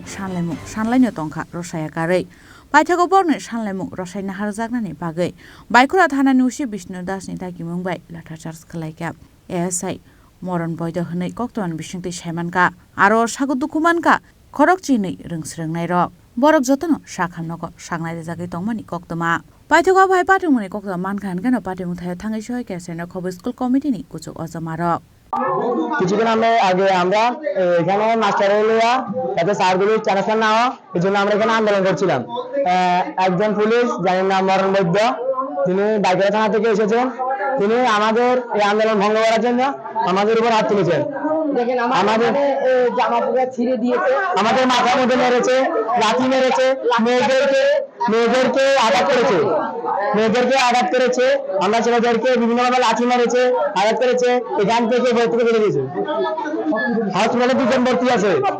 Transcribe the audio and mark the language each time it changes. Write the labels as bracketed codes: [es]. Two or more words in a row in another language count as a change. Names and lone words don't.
[trp] sanlaino tongkha rosaya karwi Paithago borni sanlaimung rosaina harjaknani bagwi Baikura thanani usi Bishnu dasni dagimung bai Latha charge khlaikha ASI moron boydo hwnwi koktoman bisingtwi saimanka aro Sago Dukhomankha Chini rungsrwngnai rok borok jotono sakhamnogo sangnai jagwi tongmani koktoma Paithago bai Patimungni kokto mankhan keno Patimung thayo Thangwi kesena khob school committee ni kuchuk ojamarok [bn] কিছুদিন আগে আমরা এখানে মাস্টার হলিয়া তাতে স্যারগুলো ট্রান্সফার না হওয়া এই জন্য আমরা এখানে আন্দোলন করছিলাম একজন পুলিশ জানেন নাম মরণ বৈদ্য তিনি বাইকের থানা থেকে এসেছেন তিনি আমাদের এই আন্দোলন ভঙ্গ করার জন্য আমাদের উপর হাত তুলেছেন দেখেন আমাদের জামা পুরো ছিঁড়ে দিয়েছে আমাদের মাথার মধ্যে মেরেছে লাঠি মেরেছে মেয়েদেরকে আঘাত করেছে আমরা ছেলেদেরকে বিভিন্নভাবে লাঠি মেরেছে আঘাত করেছে এখান থেকে ভর্তি করে দিয়েছে হসপিটালে দুজন ভর্তি আছে